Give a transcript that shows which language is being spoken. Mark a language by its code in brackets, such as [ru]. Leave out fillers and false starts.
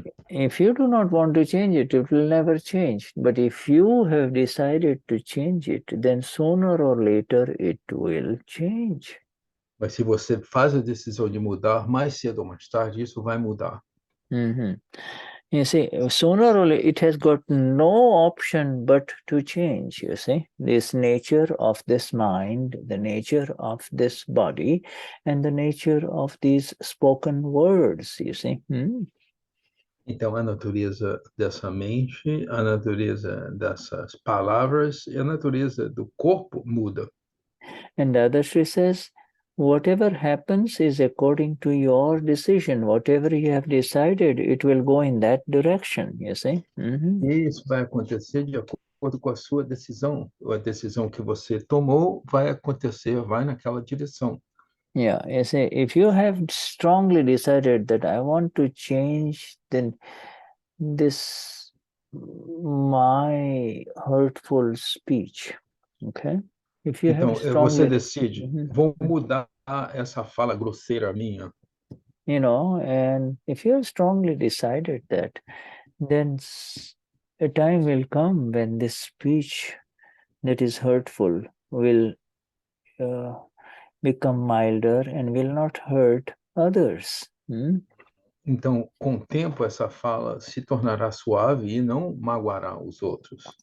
[en] If you do not want to change it, it will never change. But if you have decided to change it, then sooner or later it will change. [pt] Mas se você faz a decisão de mudar, mais cedo ou mais tarde, isso vai mudar. [en] You see, sooner or later, it has got no option but to change, you see. This nature of this mind, the nature of this body, and the nature of these spoken words, you see. Então, a natureza dessa mente, a natureza dessas palavras e a natureza do corpo muda. And Dadashri says, whatever happens is according to your decision. Whatever you have decided, it will go in that direction, you see. Mm-hmm. [pt] E isso vai acontecer de acordo com a sua decisão. A decisão que você tomou vai acontecer, vai naquela direção. [en] Yeah, you see, if you have strongly decided that I want to change, then this my hurtful speech, okay? If you [pt] Então, [en] have [pt] você [en] strongly, [pt] decide, vou mudar essa fala grosseira minha. [en] you know, and if you have strongly decided that, then a time will come when this speech that is hurtful will become milder and will not hurt others. [pt] Então, com o tempo, essa fala se tornará suave e não magoará os outros.